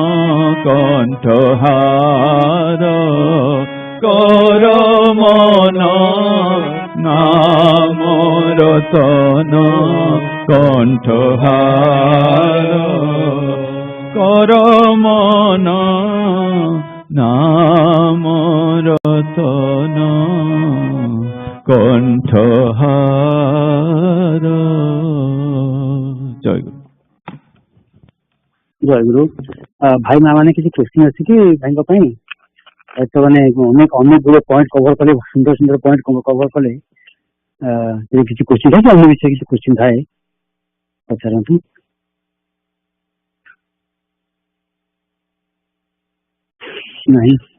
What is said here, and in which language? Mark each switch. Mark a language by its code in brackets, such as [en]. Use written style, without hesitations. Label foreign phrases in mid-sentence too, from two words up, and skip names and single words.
[bn] কণ্ঠহার, কর মন নাম রতন কণ্ঠহার, কর মন নাম রতন কণ্ঠহার। জয়গুরু। [or] ଜୟଗୁରୁ। ଭାଇ ମା ମାନେ କିଛି କ୍ୱେଶ୍ଚିନ୍ ଅଛି କି ଭାଇଙ୍କ ପାଇଁ? ତ ମାନେ ଅନେକ ଗୁଡେ [en] point cover [or] କଲେ, ସୁନ୍ଦର ସୁନ୍ଦର [en] point cover [or] କଲେ। କିଛି କ୍ୱେଶ୍ଚିନ୍ ଥାଏ କି ଅନ୍ୟ ବିଷୟରେ କିଛି କ୍ୱେଶ୍ଚିନ୍ ଥାଏ ପଚାରନ୍ତୁ। ନାହିଁ?